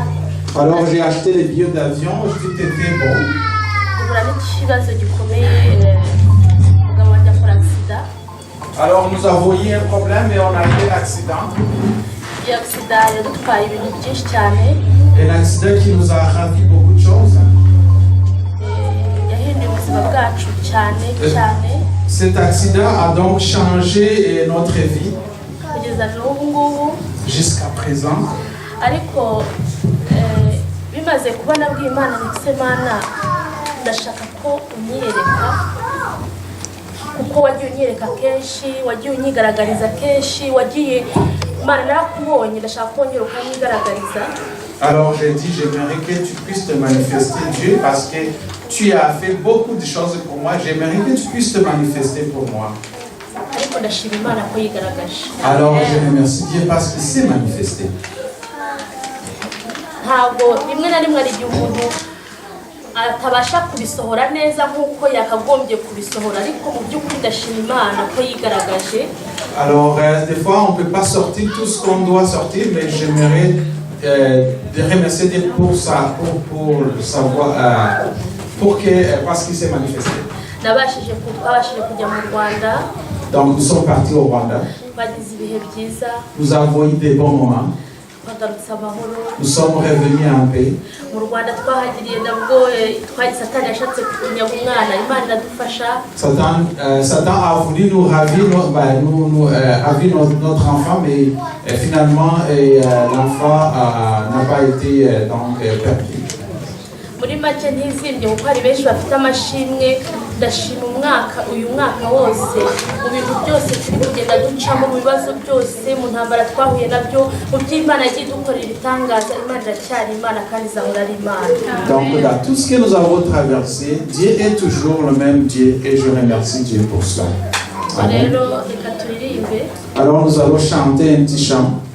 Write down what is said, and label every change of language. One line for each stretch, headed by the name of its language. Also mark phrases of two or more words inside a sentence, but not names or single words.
French: Alors j'ai acheté les billets d'avion, tout était bon.
Kinyarwanda: Ubura n'ikibazo gikomeye umugabo wanjye akora accident.
French: Alors nous avons eu un problème et on a eu l'accident.
Kinyarwanda: Iyo accident yadutwaye ibintu byinshi cyane.
French: Un accident qui nous a ravi beaucoup de choses.
Kinyarwanda: Yahinduye ubuzima bwacu cyane.
French: Cet accident a donc changé notre vie. Jusqu'à présent.
Kinyarwanda: Ariko bimaze kuba nabwiye Imana ndetse Imana ndashaka ko unyereka kuko wagiye unyereka kenshi wagiye unyigaragariza kenshi wagiye Imana narakubonye ndashaka kongera ukanyigaragariza.
French: Alors j'ai dit j'aimerais que tu puisses te manifester Dieu parce que tu as fait beaucoup de choses pour moi, j'aimerais que tu puisses te manifester pour moi. Alors je remercie Dieu parce qu'il s'est manifesté.
Kinyarwanda: atabasha kubisohora neza nkuko yakagombye kubisohora ariko mu by'ukuri ndashima Imana ko yigaragaje.
French: Alors des fois on peut pas sortir tout ce qu'on doit sortir, mais j'aimerais de remercier Dieu pour ça, pour savoir parce qu'il s'est manifesté.
Kinyarwanda: Nabashije kujya mu Rwanda.
French: Donc nous sommes partis au Rwanda.
Kinyarwanda: Bagize ibihe byiza.
French: Nous avons eu des bons moments. Nous sommes revenus en paix.
Kinyarwanda: Mu Rwanda twahagiriye nabwo Satani yashatse kunyaga umwana Imana iradufasha.
French: Satan a voulu nous ravir notre enfant, mais finalement l'enfant n'a pas été perdu.
Kinyarwanda: Muri make ntizimye kuko hari benshi bafite amashimwe ndashima uyu mwaka wose mu bintu byose turi kugenda ducamo mu bibazo byose mu ntambara twahuye nabyo mu by'Imana yagiye dukorera ibitangaza Imana iracyari Imana kandi izahora ari Imana.
French: Donc dans tout ce que nous avons traversé, Dieu est toujours le même Dieu et je remercie Dieu pour cela. Alors nous allons chanter un petit chant.